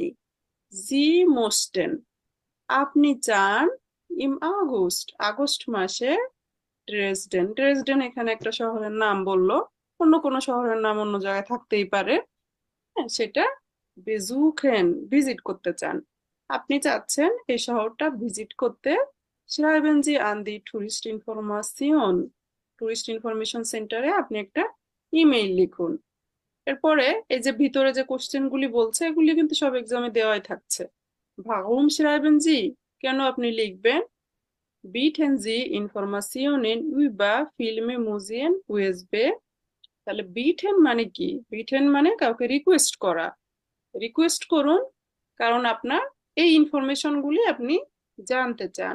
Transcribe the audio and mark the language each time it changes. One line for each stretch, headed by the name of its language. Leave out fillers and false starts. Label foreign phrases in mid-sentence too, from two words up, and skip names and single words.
German: Sie möchten,
Bangla: আপনি চান,
German: im August,
Bangla: আগস্ট মাসে, ড্রেসডেন, ড্রেসডেন এখানে একটা শহরের নাম বললো, অন্য কোনো শহরের নাম অন্য জায়গায় থাকতেই পারে। হ্যাঁ, সেটা বেজুকেন, ভিজিট করতে চান, আপনি চাচ্ছেন এই শহরটা ভিজিট করতে।
German: schreiben Sie an die Tourist Information, Tourist Information
Bangla: সেন্টারে আপনি একটা ইমেইল লিখুন। এরপরে এই যে ভিতরে যে কোশ্চেন গুলি বলছে, এগুলি কিন্তু সব এক্সামে দেওয়াই থাকছে।
German: warum schreiben Sie,
Bangla: কেন আপনি লিখবেন?
German: bieten Sie Informationen über Filme, Museen, USB।
Bangla: তাহলে বিটেন মানে কি? বিটেন মানে কাউকে রিকোয়েস্ট করা, রিকোয়েস্ট করুন, কারণ আপনার এই ইনফরমেশন গুলি আপনি জানতে চান।